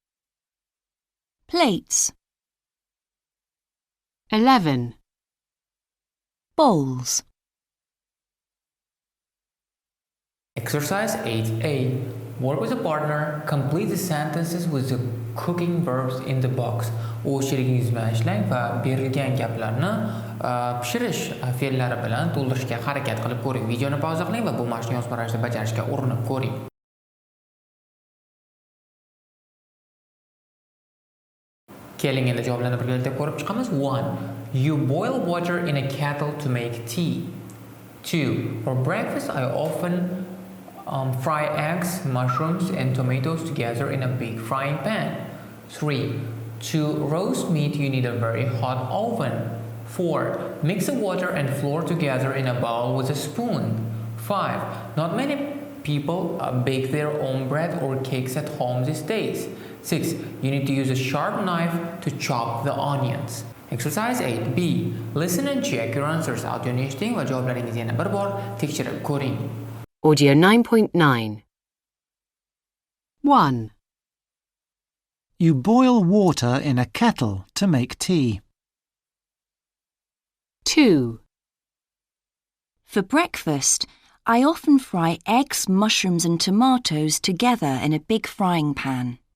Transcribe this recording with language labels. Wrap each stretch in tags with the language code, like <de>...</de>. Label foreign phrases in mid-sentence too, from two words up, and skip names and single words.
<en>Plates. 11, Bowls. Exercise 8A. Work with a partner. Complete the sentences with the cooking verbs in the box.</en> <uz>O'z sherigingiz bilan ishlang va berilgan gaplarni pishirish fe'llari bilan to'ldirishga harakat qilib ko'ring. Videoni pauza qiling va bu mashqni yozma ravishda bajarishga urinib ko'ring. Keling endi javoblarni birgalikda ko'rib chiqamiz.</uz> <en>1. You boil water in a kettle to make tea. 2. For breakfast, I often fry eggs, mushrooms, and tomatoes together in a big frying pan. 3. To roast meat, you need a very hot oven. 4. Mix the water and flour together in a bowl with a spoon. 5. Not many people bake their own bread or cakes at home these days. 6. You need to use a sharp knife to chop the onions. Exercise 8B. Listen and check your answers.</en> <uz>Audioni eshiting va javoblaringizni yana bir bor tekshirib ko'ring.</uz> <en>Audio 9.9. 1, You boil water in a kettle to make tea. 2, For breakfast, I often fry eggs, mushrooms, and tomatoes together in a big frying pan.</en>